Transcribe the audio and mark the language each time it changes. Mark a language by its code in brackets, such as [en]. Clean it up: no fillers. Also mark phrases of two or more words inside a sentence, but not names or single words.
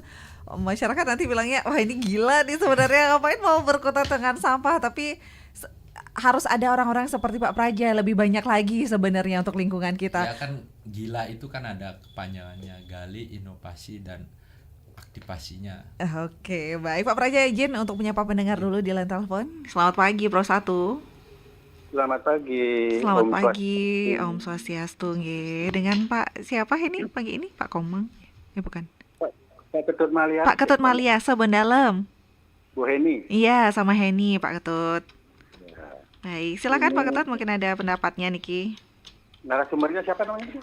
[id] Masyarakat nanti bilangnya, wah ini gila nih sebenarnya, ngapain mau berkutat dengan sampah. Tapi harus ada orang-orang seperti Pak Praja lebih banyak lagi sebenarnya untuk lingkungan kita. Ya kan, gila itu kan ada kepanjangannya, gali, inovasi, dan aktivasinya. Oke, baik Pak Praja, izin untuk menyapa pendengar dulu di line telepon. Selamat pagi Pro 1. Selamat pagi. Selamat pagi, [ban] Om Swastiastu. [id] Dengan Pak siapa ini pagi ini? Pak Komeng? Ya bukan. Pak Ketut Malia. Pak Ketut Malia, Sebendalam. Bu Heni. Iya, sama Heni Pak Ketut. Ya. Baik, silakan Pak Ketut, mungkin ada pendapatnya Niki. Narasumbernya siapa namanya?